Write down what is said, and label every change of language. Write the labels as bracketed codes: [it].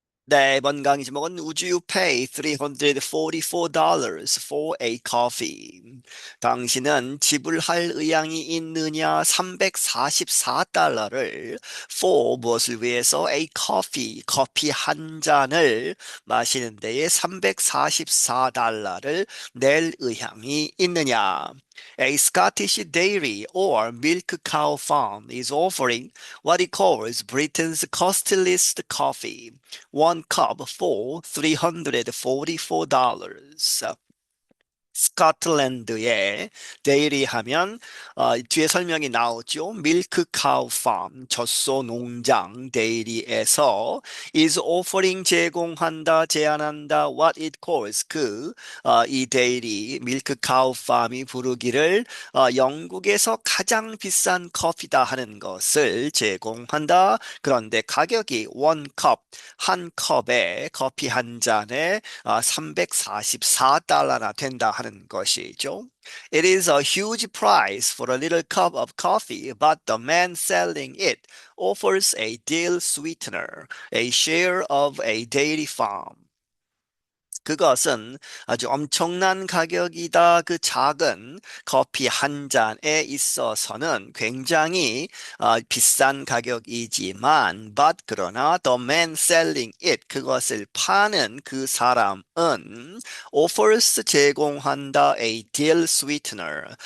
[ko] 네, 이번 강의 제목은 [en] Would you pay $344 for a coffee? [ko] 당신은 지불할 의향이 있느냐? 344달러를 for 무엇을 위해서 [en] a coffee, [ko] 커피 한 잔을 마시는 데에 344달러를 낼 의향이 있느냐? [en] A Scottish dairy or milk cow farm is offering what it calls Britain's costliest coffee. One cup for $344. [ko] 스코틀랜드에 데이리 하면 뒤에 설명이 나오죠. 밀크 카우 팜 젖소 농장 데이리에서 [en] is offering [ko] 제공한다 제안한다 [en] what it calls [ko] 이 데이리 밀크 카우 팜이 부르기를 영국에서 가장 비싼 커피다 하는 것을 제공한다. 그런데 가격이 한 컵에 커피 한 잔에 344달러나 된다 하는 것이죠. [en] It is a huge price for a little cup of coffee, but the man selling it offers a deal sweetener, a share of a dairy farm. [ko] 그것은 아주 엄청난 가격이다. 그 작은 커피 한 잔에 있어서는 굉장히 비싼 가격이지만, 그러나 [en] the man selling it [ko] 그것을 파는 그 사람은 offers 제공한다 [en] a deal sweetener